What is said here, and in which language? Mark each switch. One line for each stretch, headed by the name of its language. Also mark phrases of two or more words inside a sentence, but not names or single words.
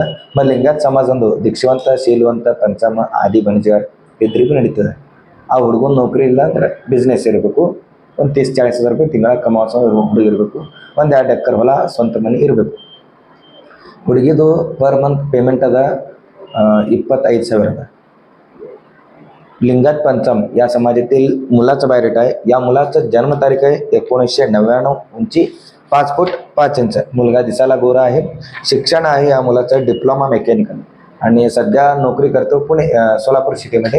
Kannada: ಲಿಂಗಾಯತ್ ಸಮಾಜದೊಂದು ದೀಕ್ಷವಂತ, ಶೀಲವಂತ, ಪಂಚಮ ಆದಿ ಬಣಜಿಗಾರ್ ಇದ್ರಿಗೂ ನಡೀತದೆ. ಆ ಹುಡುಗನ ನೌಕರಿ ಇಲ್ಲ ಅಂದ್ರೆ ಬಿಸ್ನೆಸ್ ಇರಬೇಕು. ಒಂದು 30,000-40,000 ರೂಪಾಯಿ ತಿಂಗಳ ಕಮಾಸೋ ಹುಡುಗ ಇರಬೇಕು. 1-2 ಎಕರೆ ಹೊಲ, ಸ್ವಂತ ಮನೆ ಇರಬೇಕು. ಹುಡುಗಿದು
English: per month payment
Kannada: ಅದ 25,000 अदा.
Marathi: लिंगायत पंचम या समाजातील मुलाचा बायोडेटा आहे. या मुलाचं जन्मतारीख आहे 1999, उंची 5 फूट 5 इंच, मुलगा दिसायला गोरा आहे, शिक्षण आहे या मुलाचं
English: diploma mechanical,
Marathi: आणि सध्या नोकरी करतो पुणे सोलापूर सिटीमध्ये.